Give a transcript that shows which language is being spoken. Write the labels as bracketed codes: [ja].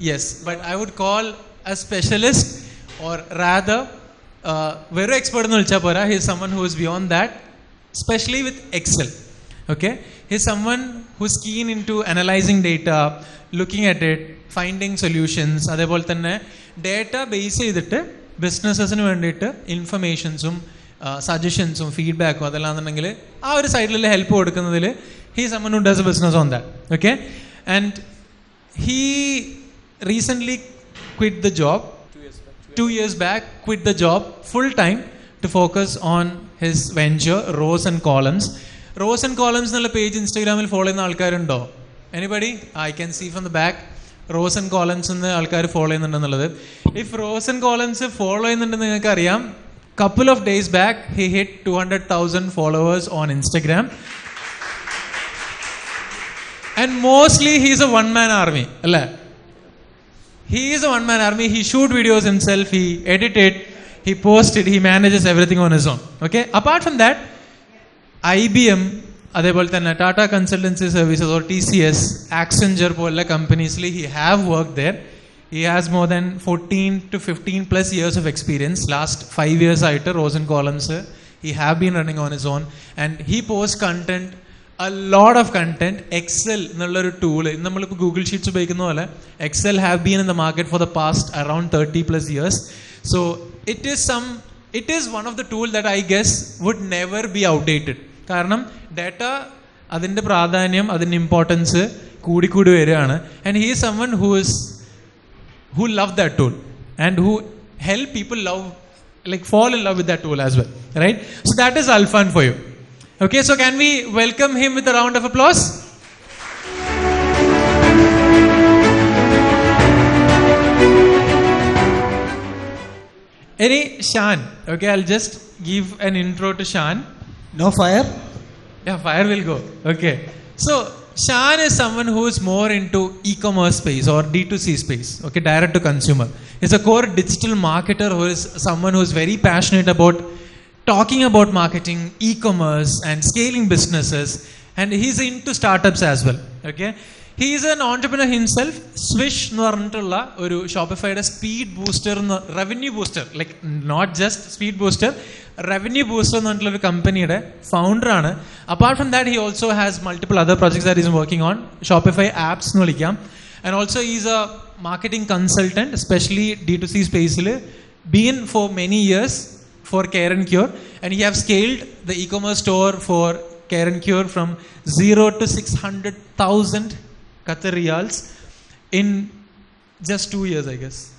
[en] Yes, but I would call a specialist, or rather very expert [ml] nu vilcha pora. [en] He is someone who is beyond that, especially with Excel. Okay, he is someone who is keen into analyzing data, looking at it, finding solutions. [ml] അതേപോലെ തന്നെ data base ചെയ്തിട്ട് ബിസിനസ്സസിന് വേണ്ടിയിട്ട് ഇൻഫർമേഷൻസും സജഷൻസും ഫീഡ്ബാക്കും അതെല്ലാന്നുണ്ടെങ്കിൽ ആ ഒരു സൈഡിൽ help കൊടുക്കുന്നതിൽ [en] He someone who does a business on that. Okay, and he recently quit the job 2 years back, quit the job full time to focus on his venture, Rose and Columns. [ml] Rose and Columns എന്നുള്ള page ഇൻസ്റ്റാഗ്രാമിൽ follow ചെയ്യുന്ന ആൾക്കാരുണ്ടോ? Anybody? [en] I can see from the back rows and columns [ml] എന്ന് ആൾക്കാർ follow ചെയ്യുന്നുണ്ടെന്നുള്ളത്. [en] if rows and columns [ml] follow ചെയ്യുന്നുണ്ടെന്ന് നിങ്ങൾക്ക് അറിയാം, [en] couple of days back he hit 200,000 followers on Instagram, and mostly he is a one man army alla. He is a one man army. He shoot videos himself, he edit it, he post it, he manages everything on his own. Okay, apart from that, IBM [ml] അതേപോലെ തന്നെ [en] Tata consultancy services or TCS, Accenture [ml] പോലുള്ള കമ്പനീസിൽ [en] he have worked there. He has more than 14 to 15 plus years of experience. Last 5 years ആയിട്ട് Rose and Columns he have been running on his own, and he posts content, a lot of content. Excel [ml] എന്നുള്ളൊരു tool, നമ്മളിപ്പോൾ Google sheets ഉപയോഗിക്കുന്ന പോലെ [en] Excel have been in the market for the past around 30 plus years. So it is one of the tool that I guess would never be outdated. [ml] കാരണം data അതിൻ്റെ പ്രാധാന്യം, അതിൻ്റെ importance കൂടിക്കൂടി വരികയാണ്. [en] And he is someone who love that tool and who help people fall in love with that tool as well, right? So that is Alfan for you. Okay, so can we welcome him with a round of applause? Any Shan? Okay, I'll just give an intro to Shan. No fire? Yeah, fire will go. Okay. So, Shan is someone who is more into e-commerce space or D2C space. Okay, direct to consumer. He's a core digital marketer who is someone who is very passionate about talking about marketing, e-commerce and scaling businesses. And he's into startups as well. Okay. He is an entrepreneur himself. [ml] Swish എന്ന് പറഞ്ഞിട്ടുള്ള ഒരു ഷോപ്പിഫൈയുടെ speed booster, revenue booster, [en] like not just [ml] speed booster, revenue booster എന്ന് പറഞ്ഞിട്ടുള്ള ഒരു കമ്പനിയുടെ ഫൗണ്ടറാണ്. [en] Apart from that he also has multiple other projects that is working on. [ml] Shopify apps എന്ന് വിളിക്കാം. [en] And also is a marketing consultant, especially D2C സ്പേസിൽ, been for many years for Care and Cure, and he have scaled the e-commerce store for Care and Cure from 0 to 600,000 Qatar riyals in just 2 years, I guess.